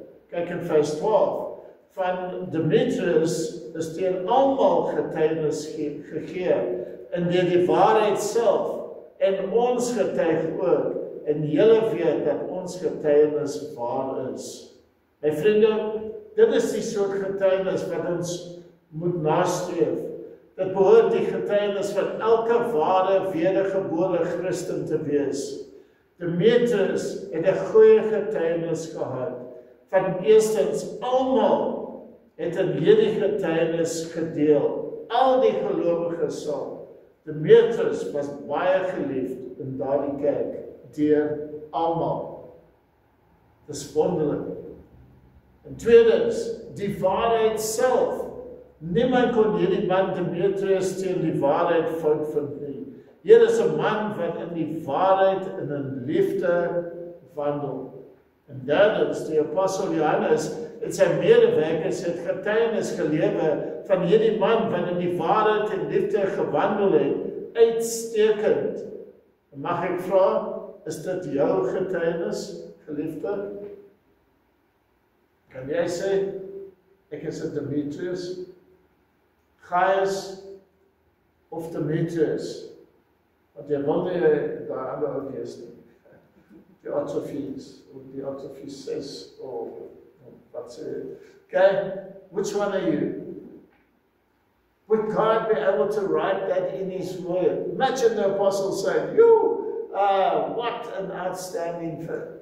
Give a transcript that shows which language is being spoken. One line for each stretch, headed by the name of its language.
Afrikaans: Kyk in vers 12. Van Demetrius is teen almal getuienis gegee, en deur die waarheid self, en ons getuig ook, en julle weet dat ons getuienis waar is. My vriende, dit is die soort getuienis wat ons moet nastreef. Dit behoort die getuienis van elke ware wedergebore Christen te wees. Demetrius het 'n goeie getuienis gehad. Van eerstens, almal het in hierdie getuienis gedeel. Al die gelowiges saam. Demetrius was baie geliefd in daardie kerk, deur almal. Dis wonderlik. En tweedens, die waarheid self. Niemand kon hierdie man Demetrius teen die waarheid fout vind nie. Hier is 'n man wat in die waarheid en in liefde wandel. En derdens, die apostel Johannes en sy medewerkers het getuienis gelewe van hierdie man wat in die waarheid en liefde gewandel het, uitstekend. Mag ek vra, is dit jou getuienis, geliefde? Kan jy sê, ek is 'n Demetrius, Gaius of Demetrius? Want jy wil nie daar ander ook wees nie. Die Atrofies, of die Atrofies, of wat sê, okay, which one are you?
English: Would God be able to write that in His Word? Imagine the apostle saying, what an outstanding verse.